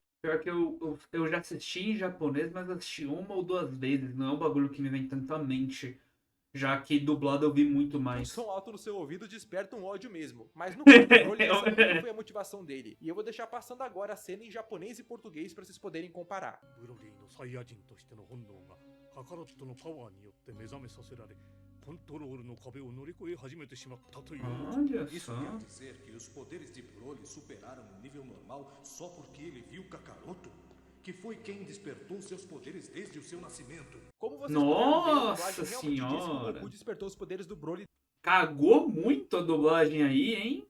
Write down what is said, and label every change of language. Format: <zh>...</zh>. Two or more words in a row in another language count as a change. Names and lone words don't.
<pt>Pior que eu já assisti em japonês, mas assisti uma ou duas vezes. Não é um bagulho que me vem tanto à mente. Já que dublado eu vi muito um mais. som alto no seu ouvido desperta um ódio mesmo. Mas no caso do Broly, essa nunca foi a motivação dele. E eu vou deixar passando agora a cena em japonês e português pra vocês poderem comparar.</pt> <ja>ブロリーのサイヤ人としての本能がカカロットのパワーによって目覚めさせられコントロールの壁を乗り越え始めてしまったという</ja> <pt>Olha Isso só. quer dizer que os poderes de Broly superaram o nível normal só porque ele viu Kakaroto? Que foi quem despertou seus poderes desde o seu nascimento. Como vocês puderam ver, a Nossa dublagem realmente disse que o senhora. Goku despertou os poderes do Broly Cagou muito a dublagem aí, hein?</pt>